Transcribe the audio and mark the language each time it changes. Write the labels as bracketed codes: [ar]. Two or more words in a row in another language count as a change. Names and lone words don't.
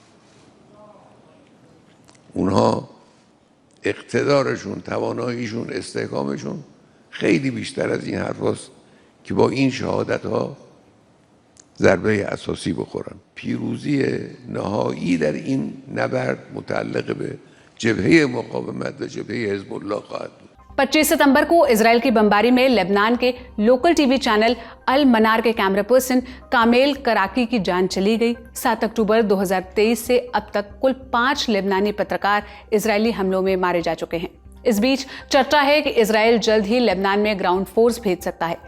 [fa] اونها اقتدارشون، تواناییشون، استحکامشون خیلی بیشتر از این حرف هست که با این شهادت ها ضربه اساسی بخورن. پیروزی نهایی در این نبرد متعلق به جبهه مقاومت و جبهه حزب الله خواهد بود. [hi] 25 सितंबर को इजराइल की बमबारी में लेबनान के लोकल टीवी चैनल अल मनार के कैमरा पर्सन कामेल कराकी की जान चली गई। 7 अक्टूबर 2023 से अब तक कुल 5 लेबनानी पत्रकार इजरायली हमलों में मारे जा चुके हैं। इस बीच चर्चा है कि इजराइल जल्द ही लेबनान में ग्राउंड फोर्स भेज सकता है।